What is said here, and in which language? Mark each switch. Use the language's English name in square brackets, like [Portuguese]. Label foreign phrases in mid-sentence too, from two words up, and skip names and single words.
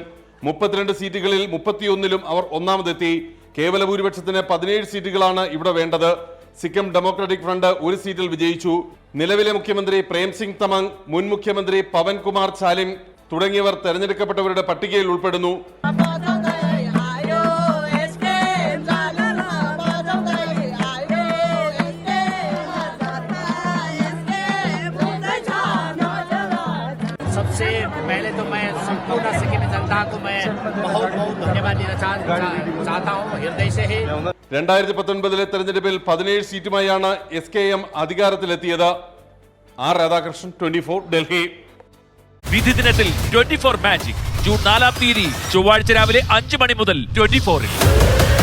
[Malayalam] 32 സീറ്റുകളിൽ 31ലും അവർ ഒന്നാമതെത്തി. കേവല ഭൂരിപക്ഷത്തിന് 17 സീറ്റുകളാണ് ഇവിടെ വേണ്ടത്. സിക്കിം ഡെമോക്രാറ്റിക് ഫ്രണ്ട് 1 സീറ്റിൽ വിജയിച്ചു. നിലവിലെ മുഖ്യമന്ത്രി പ്രേം സിംഗ് തമംഗ്, മുൻ മുഖ്യമന്ത്രി പവൻ കുമാർ ചാലിം തുടങ്ങിയവർ തെരഞ്ഞെടുക്കപ്പെട്ടവരുടെ പട്ടികയിൽ ഉൾപ്പെടുന്നു. [Hindi] सबसे पहले तो मैं संपूर्ण सिक्किम जनता को मैं बहुत बहुत धन्यवाद देना चाहता हूँ हृदय से ही. [Malayalam] 2019 തെരഞ്ഞെടുപ്പിൽ 17 സീറ്റുമായാണ് SKM അധികാരത്തിലെത്തിയത്. ആർ രാധാകൃഷ്ണൻ, 24 ഡൽഹി. വിധി ദിനത്തിൽ 24 മാജിക് ജൂൺ 4 ചൊവ്വാഴ്ച രാവിലെ 5 മണി മുതൽ 24-ൽ.